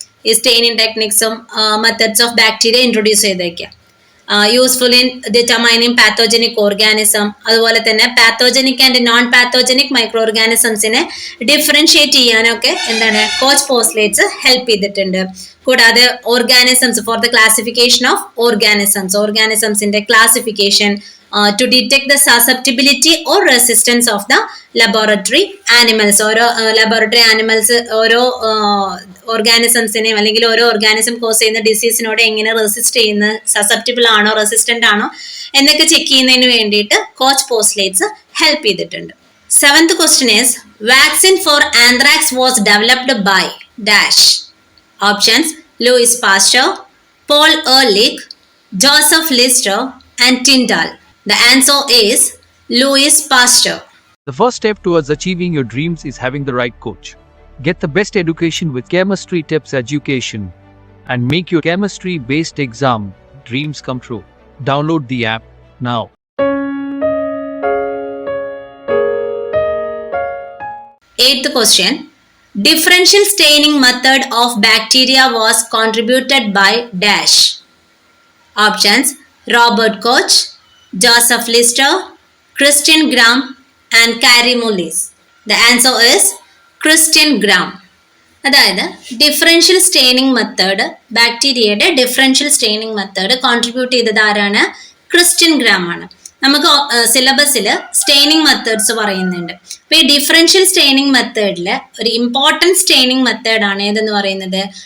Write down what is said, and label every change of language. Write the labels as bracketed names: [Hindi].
[Malayalam] ഈ staining ടെക്നിക്സും methods of bacteria introduce ചെയ്തേക്കാം. [English] useful in determining pathogenic organism, [Malayalam] അതുപോലെ തന്നെ pathogenic and non pathogenic micro ഓർഗാനിസംസിനെ differentiate ചെയ്യാനൊക്കെ എന്താണ്? കോച്ച് പോസ്റ്റ്ലേറ്റ്സ് ഹെൽപ്പ് ചെയ്തിട്ടുണ്ട്. കൂടാതെ organisms for the classification of ഓർഗാനിസംസിന്റെ classification, [English] to detect the susceptibility or resistance of the laboratory animals. [Malayalam] ഓരോ laboratory animals ഓരോ ഓർഗാനിസംസിനെയും അല്ലെങ്കിൽ ഓരോ ഓർഗാനിസം കോസ് ചെയ്യുന്ന ഡിസീസിനോട് എങ്ങനെ റെസിസ്റ്റ് ചെയ്യുന്ന, സസെപ്റ്റിബിൾ ആണോ റെസിസ്റ്റന്റ് ആണോ എന്നൊക്കെ ചെക്ക് ചെയ്യുന്നതിന് വേണ്ടിയിട്ട് കോച്ച് പോസ്റ്റ്ലേറ്റ്സ് ഹെൽപ്പ് ചെയ്തിട്ടുണ്ട്. [English] Seventh question is vaccine for anthrax was developed by dash. Options: Louis Pasteur, Paul Ehrlich, Joseph Lister and Tyndall. The answer is Louis Pasteur. The first step towards achieving your dreams is having the right coach. Get the best education with ChemistryTips education and make your chemistry-based exam dreams come true. Download the app now. Eighth question. Differential staining method of bacteria was contributed by dash. Options: Robert Koch, Joseph Lister, Christian Gram and Carey Mullis. The answer is Christian Gram. [Malayalam] അതായത് differential staining method, ബാക്ടീരിയയുടെ differential staining method contribute ചെയ്തത് ആരാണ്? Christian gram ആണ്. നമുക്ക് സിലബസിൽ staining methods പറയുന്നുണ്ട്. അപ്പൊ ഈ ഡിഫറൻഷ്യൽ സ്റ്റെയിനിങ് മെത്തേഡില് ഒരു ഇമ്പോർട്ടൻറ്റ് സ്റ്റെയിനിങ് മെത്തേഡ് ആണ് ഏതെന്ന് പറയുന്നത്?